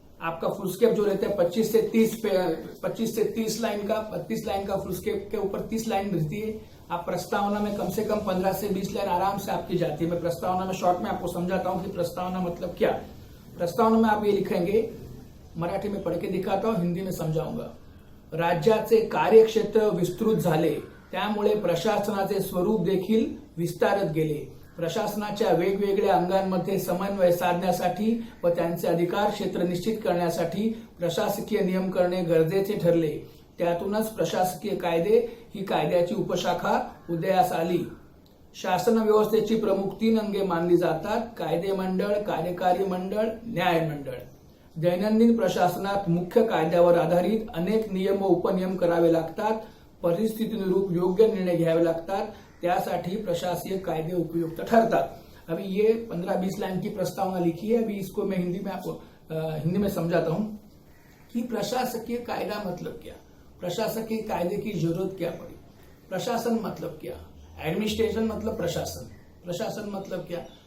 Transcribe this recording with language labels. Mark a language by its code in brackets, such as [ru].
[hi] आपका full escape जो रहता है 25 से 30 लाइन का, 32 लाइन का फुल स्केप के ऊपर 30 लाइन रहती है। आप प्रस्तावना में कम से कम 15 से 20 लाइन आराम से आपकी जाती है। मैं प्रस्तावना में शॉर्ट में आपको समझाता हूं कि प्रस्तावना मतलब क्या। प्रस्तावना में आप ये लिखेंगे, मराठी में पढ़ के दिखाता हूं, हिंदी में समजाऊंगा। [mr] राज्याचे कार्यक्षेत्र विस्तृत झाले, त्यामुळे प्रशासनाचे स्वरूप देखील विस्तारत गेले। प्रशासनाच्या वेगवेगळ्या अंगांमध्ये समन्वय साधण्यासाठी व त्यांचे अधिकार क्षेत्र निश्चित करण्यासाठी प्रशासकीय नियम करणे गरजेचे ठरले। त्यातूनच प्रशासकीय कायदे ही कायद्याची उपशाखा उदयास आली। शासन व्यवस्थेची प्रमुख 3 अंगे मानली जातात: कायदे मंडळ, कार्यकारी मंडळ, न्याय मंडळ। दैनंदिन प्रशासनात मुख्य कायद्यावर आधारित अनेक नियम व उपनियम करावे लागतात। परिस्थितीनुरूप योग्य निर्णय घ्यावे लागतात, त्यासाठी प्रशासकीय कायदे उपयुक्त ठरतात। [hi] अभी ये 15-20 लाइन की प्रस्तावना लिखी है। अभी इसको मैं हिंदी में समझाता हूं कि प्रशासकीय कायदा मतलब क्या, प्रशासकीय कायदे की जरूरत क्या पड़ी। प्रशासन मतलब क्या, एडमिनिस्ट्रेशन मतलब प्रशासन, प्रशासन मतलब क्या।